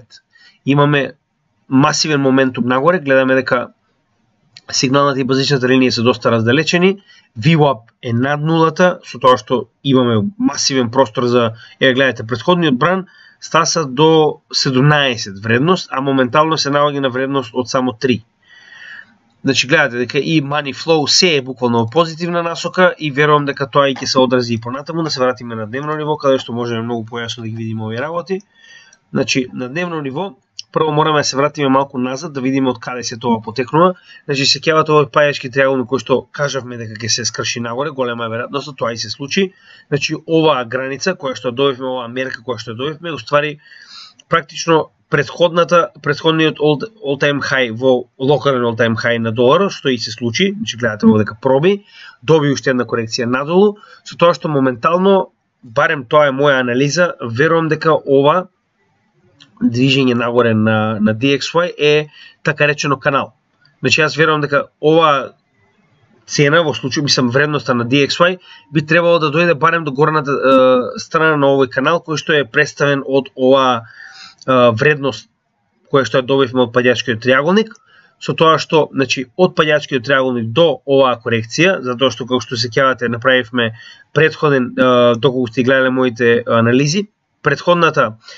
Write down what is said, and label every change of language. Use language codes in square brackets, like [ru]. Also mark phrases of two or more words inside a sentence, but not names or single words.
[mk] Имаме масивен моментум нагоре, гледаме дека сигналната и базичната линија се доста раздалечени, VWAP е над нулата, со тоа што имаме масивен простор за, гледате, претходниот бран стаса до 17 вредност, а моментално се наоѓа на вредност од само 3. Значи гледате дека и [en] money flow [mk] се е буквално позитивна насока и верувам дека тоа и ќе се одрази и понатаму. Да се вратиме на дневно ниво, каде што можеме многу појасно да ги видиме овие работи. Значи на дневно ниво прво мораме да се вратиме малку назад да видиме од каде се тоа потекнува. Значи сеќавате овој пајачки триаголник кој што кажавме дека ќе се скрши нагоре, голема е веројатноста тоа и се случи. Значи оваа граница која што добивме, оваа мерка која што добивме, уствари практично предходниот [en] all-time high [mk] во локален [en] all-time high [mk] на доларот, што и се случи, значи гледате овде дека проби, доби уште една корекција надолу, со тоа што моментално, барем тоа е моја анализа, верувам дека ова движење нагоре на DXY е така речено канал. Значи јас верувам дека ова цена во случај, мислам вредноста на DXY би требало да дојде барем до горната страна на овој канал кој што е представен од ова вредност која што ја добивме од паѓачкиот триаголник, со тоа што, значи, од паѓачкиот триаголник до оваа корекција, затоа што како што сеќавате направивме предходен, доколку сте гледале моите анализи, предходната